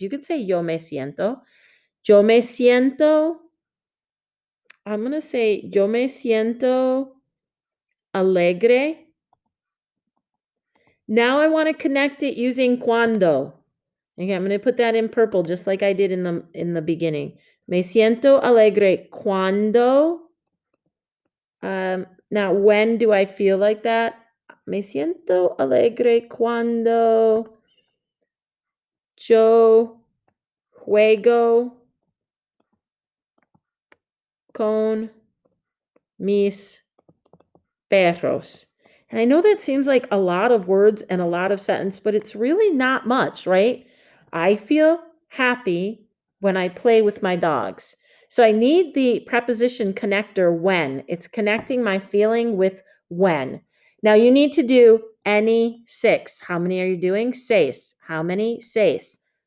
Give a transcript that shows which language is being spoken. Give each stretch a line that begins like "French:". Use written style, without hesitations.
English: You could say
Spanish: yo me siento. Yo me siento.
English: I'm going to say
Spanish: yo me siento alegre.
English: Now I want to connect it using cuando. Okay, I'm going to put that in purple just like I did in the beginning.
Spanish: Me siento alegre cuando.
English: Now, when do I feel like that?
Spanish: Me siento alegre cuando yo juego con mis perros.
English: And I know that seems like a lot of words and a lot of sentence, but it's really not much, right? I feel happy when I play with my dogs. So I need the preposition connector when. It's connecting my feeling with when. Now you need to do any 6. How many are you doing? 6. How many? 6.